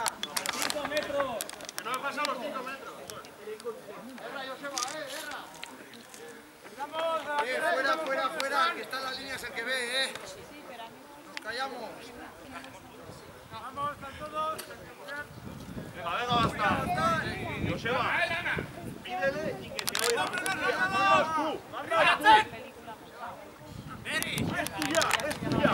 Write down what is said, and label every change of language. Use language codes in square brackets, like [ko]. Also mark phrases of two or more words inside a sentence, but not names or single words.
[es] 5 metros. Que no me he pasado los 5 metros. [eu] Erra, Joseba, erra. [es] Vamos, Fuera, fuera, que está en las líneas el que ve, Nos callamos. Vamos, están todos. Venga, basta. Joseba, pídele y que te oiga. Vamos tú. Es tuya.